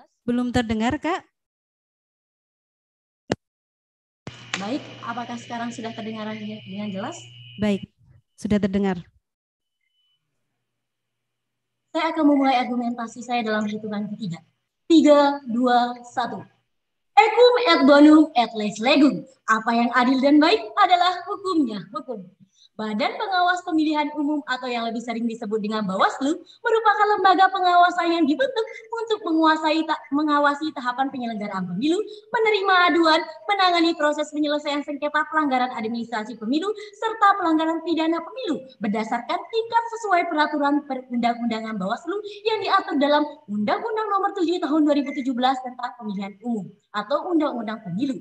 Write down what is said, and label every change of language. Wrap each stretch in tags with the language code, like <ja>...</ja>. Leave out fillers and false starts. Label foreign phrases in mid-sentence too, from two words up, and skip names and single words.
<id>Belum terdengar, Kak. Baik, apakah sekarang sudah terdengar dengan jelas? Baik, sudah terdengar. Saya akan memulai argumentasi saya dalam hitungan ketiga. 3, 2, 1.</id> <la>Equum et bonum et lex legum.</la> <id>Apa yang adil dan baik adalah hukumnya hukum. Badan Pengawas Pemilihan Umum atau yang lebih sering disebut dengan Bawaslu merupakan lembaga pengawasan yang dibentuk untuk mengawasi tahapan penyelenggaraan pemilu, menerima aduan, menangani proses penyelesaian sengketa pelanggaran administrasi pemilu, serta pelanggaran pidana pemilu berdasarkan tingkat sesuai peraturan perundang-undangan Bawaslu yang diatur dalam Undang-Undang Nomor 7 Tahun 2017 tentang Pemilihan Umum atau Undang-Undang Pemilu.</id>